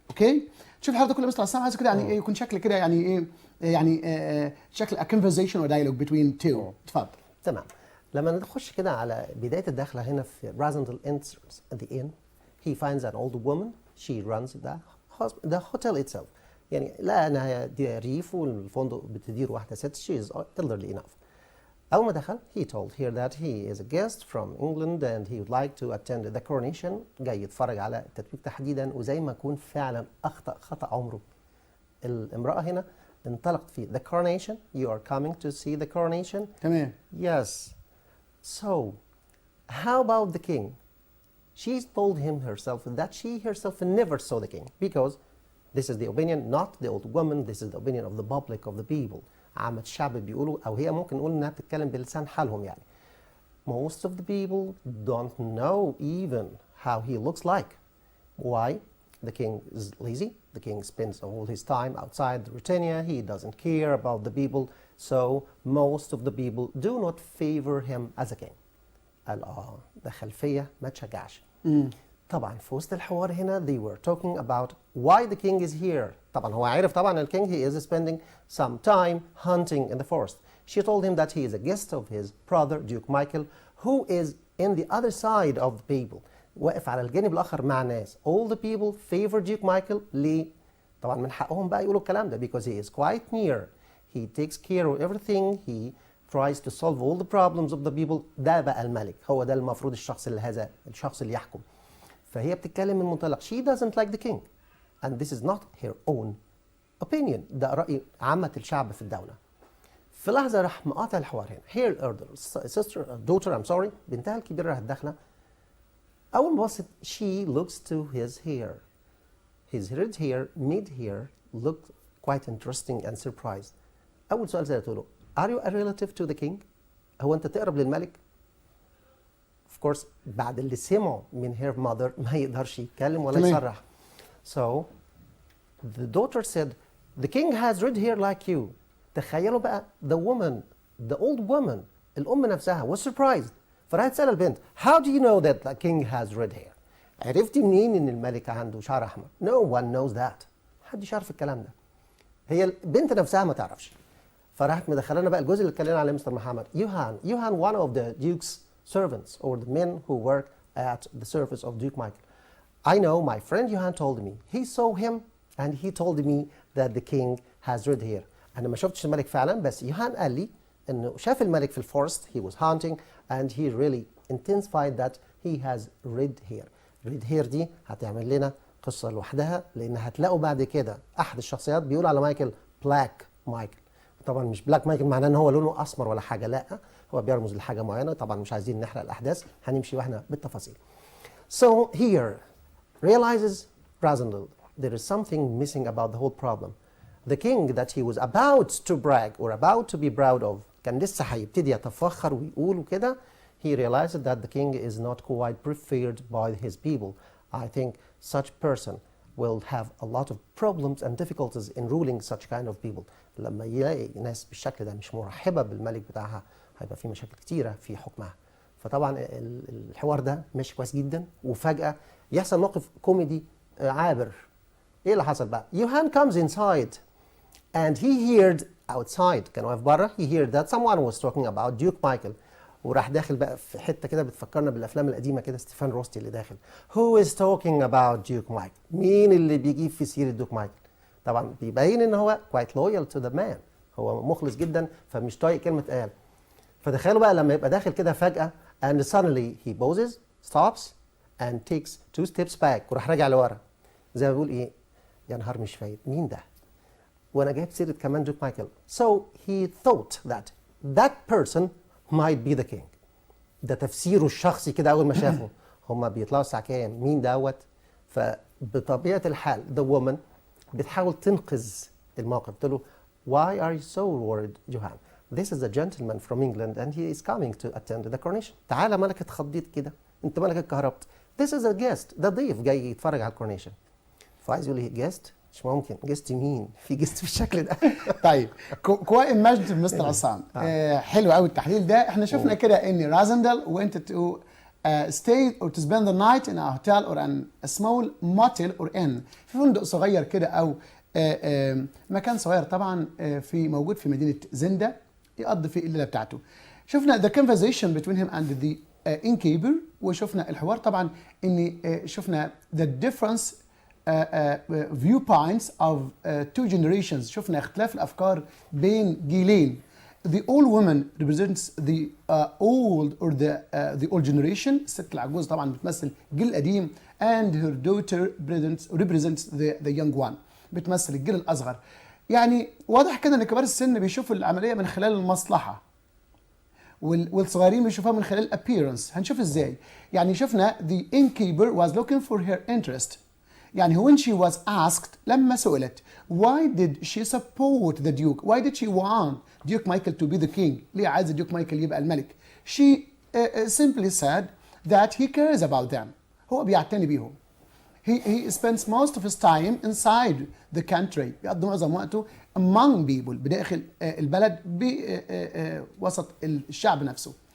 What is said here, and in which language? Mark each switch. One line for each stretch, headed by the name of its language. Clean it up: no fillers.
Arabic: اوكي شوف الحوار ده كله مستر عصام عايز كده يعني ايه يكون شكل كده يعني ايه يعني شكل
English: a conversation or dialogue between two.
Arabic: اتفضل. تمام. لما نخش كده على بداية الدخلة هنا
English: في Rasandel enters the inn, he finds an old woman. She runs the hotel itself.
Arabic: يعني لا أنا دي ريف والفندق بتدير واحدة ست.
English: She is elderly enough.
Arabic: أول ما دخل
English: he told her that he is a guest from England and he would like to attend the coronation.
Arabic: جاي يتفرج على التتويج تحديدا وزي ما يكون فعلا أخطأ خطأ عمره. الامرأة هنا انطلقت في
English: the coronation. You are coming to see the coronation.
Arabic: تمام.
English: Yes. So, how about the king? She told him herself that she herself never saw the king because this is the opinion, not the old woman, this is the opinion of the public, of the people.
Arabic: عامة الشعب بيقولوا أو هي ممكن نقول إنها بتتكلم بلسان حالهم يعني.
English: Most of the people don't know even how he looks like. Why? The king is lazy. The king spends all his time outside Britannia. He doesn't care about the people. So most of the people do not favor him as a king.
Arabic: قال ده خلفية ما تشجعش. طبعا في وسط الحوار هنا
English: they were talking about why the king is here.
Arabic: طبعا هو عارف طبعا
English: الking he is spending some time hunting in the forest. She told him that he is a guest of his brother Duke Michael who is in the other side of the people.
Arabic: واقف على الجانب الآخر مع ناس.
English: All the people favor Duke Michael.
Arabic: ليه؟ طبعا من حقهم بقى يقولوا الكلام ده
English: because he is quite near. He takes care of everything. He tries to solve all the problems of the people.
Arabic: ده بقى الملك. هو ده المفروض الشخص اللي الشخص اللي يحكم. فهي بتتكلم من منطلق
English: she doesn't like the king and this is not her own opinion.
Arabic: ده رأي عامة الشعب في الدولة. في لحظة راح مقاطع الحوار هنا.
English: Here elder sister daughter I'm sorry
Arabic: بنتها الكبيرة راحت داخلة. أول ما بصت
English: she looks to his hair. His red hair made her look quite interesting and surprised.
Arabic: أول سؤال سألته له
English: Are you a relative to the king?
Arabic: هو أنت تقرب للملك؟ Of course بعد اللي سمعه من
English: her mother
Arabic: ما يقدرش يتكلم ولا يصرح.
English: So the daughter said the king has red hair like you.
Arabic: تخيلوا بقى
English: the woman the old woman
Arabic: الأم نفسها
English: was surprised.
Arabic: فراحت تسأل البنت
English: How do you know that the king has red hair?
Arabic: عرفتي منين إن الملك عنده شعر أحمر؟
English: No one knows that.
Arabic: محدش يعرف الكلام ده. هي البنت نفسها ما تعرفش. فراحت مدخلانا بقى الجزء اللي اتكلمنا عليه مستر محمد.
English: Johan one of the duke's servants or the men who work at the service of Duke Michael. I know my friend Johan told me he saw him and he told me that the king has red hair.
Arabic: أنا ما شفتش الملك فعلا بس يوهان قال لي إنه شاف الملك في الفورست
English: he was hunting and he really intensified that he has red hair.
Arabic: red hair دي هتعمل لنا قصة لوحدها لأن هتلاقوا بعد كده أحد الشخصيات بيقول على مايكل بلاك مايكل. طبعا مش بلاك مايكل معناه ان هو لونه اسمر ولا حاجه، لا هو بيرمز لحاجه معينه. طبعا مش عايزين نحرق الاحداث، هنمشي واحنا بالتفاصيل.
English: So here realizes Razendal there is something missing about the whole problem. The king that he was about to brag or about to be proud of
Arabic: كان لسه هيبتدي يتفخر ويقول وكده.
English: He realized that the king is not quite preferred by his people. I think such person will have a lot of problems and difficulties in ruling such kind of people.
Arabic: لما يلاقي ناس بالشكل ده مش مرحبة بالملك بتاعها هيبقى في مشاكل كتيرة في حكمها. فطبعا الحوار ده ماشي كويس جدا وفجأة يحصل موقف كوميدي عابر. ايه اللي حصل بقى؟
English: Johan comes inside and he heard outside
Arabic: كان واقف بره
English: he heard that someone was talking about Duke Michael.
Arabic: وراح داخل بقى في حته كده بتفكرنا بالافلام القديمه كده ستيفان روستي اللي داخل
English: Who is talking about Duke Michael؟
Arabic: مين اللي بيجيب في سيره دوك مايكل؟ طبعا بيبين ان هو
English: quite loyal to the man،
Arabic: هو مخلص جدا فمش طايق كلمه قال. فتخيلوا بقى لما يبقى داخل كده فجاه
English: and suddenly he pauses stops and takes 2 steps back
Arabic: وراح راجع لورا زي ما بيقول ايه يا نهار مش فايت مين ده؟ وانا جايب سيره كمان دوك مايكل.
English: So he thought that that person might be the king.
Arabic: ده تفسيره الشخصي كده اول ما شافه. هما بيطلعوا الساعه كام؟ مين دوت؟ فبطبيعه الحال
English: the woman
Arabic: بتحاول تنقذ الموقف. قلت له
English: why are you so worried Johan? This is a gentleman from England and he is coming to attend the coronation.
Arabic: تعالى مالك اتخضيت كده؟ انت مالك اتكهربت؟
English: This is a guest.
Arabic: ده ضيف جاي يتفرج على الكورونيشن. فعايز يقول لي جيست؟ مش ممكن. جيست مين؟ في جيست بالشكل ده. طيب كويس مجد مستر عصام. حلو قوي التحليل ده. احنا شفنا كده ان رازندل
English: went to stay or to spend the night in a hotel or a small motel or inn
Arabic: في فندق صغير كده او مكان صغير طبعا في موجود في مدينه زندا يقضي فيه الليله بتاعته. شفنا
English: the conversation between him and the innkeeper
Arabic: وشفنا الحوار طبعا ان شفنا
English: the difference viewpoints of 2 generations.
Arabic: شفنا اختلاف الافكار بين جيلين.
English: The old woman represents the old or the old generation.
Arabic: الست العجوز طبعا بتمثل الجيل القديم
English: and her daughter represents the young one
Arabic: بتمثل الجيل الاصغر. يعني واضح كده ان كبار السن بيشوفوا العمليه من خلال المصلحه والصغيرين بيشوفوها من خلال
English: appearance.
Arabic: هنشوف ازاي. يعني شفنا
English: the innkeeper was looking for her interest.
Arabic: يعني
English: when she was asked
Arabic: لما سئلت
English: why did she support the duke? Why did she want Duke Michael to be the king?
Arabic: ليه عايزة Duke Michael يبقى الملك؟
English: She simply said that he cares about them.
Arabic: هو بيعتني بيهم.
English: He spends most of his time inside the country.
Arabic: بيقضي معظم وقته
English: among people
Arabic: بداخل البلد بوسط الشعب نفسه.